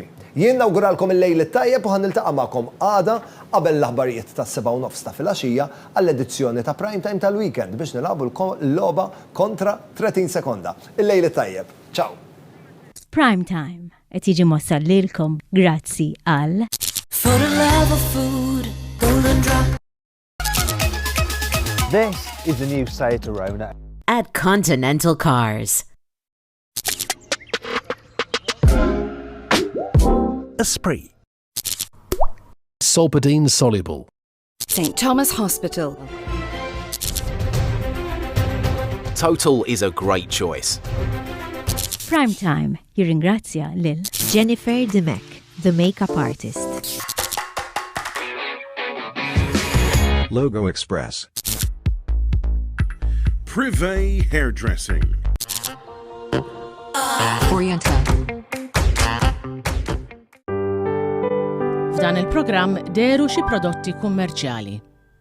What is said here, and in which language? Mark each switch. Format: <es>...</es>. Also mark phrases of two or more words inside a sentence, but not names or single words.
<mt>Jien nawguralkom il-lejl tajjeb u ħaniltaqa' magħkom għada qabel l-aħbarijiet tas-7:30 ta' filgħaxija għall-edizzjoni ta' Prime Time tal-Weekend biex nilagħbu l-logħba kontra 30 sekonda. Il-lejl tajjeb. Ciao. Prime Time qed jiġi mossal lilkom grazzi għal</mt> <en>For the love of food, Golden Drop. This is the new Seat Arona. At Continental Cars. Esprit. Solpadeine soluble. St. Thomas Hospital. Total is a great choice.</en> <mt>Prime Time jirringrazzja lil Jennifer Demek,</mt> <en>the makeup artist.</en> <mt>Logo Express. Privé Hairdressing. Oriental. F'dan il-programm deru xi prodotti kummerċjali.</mt>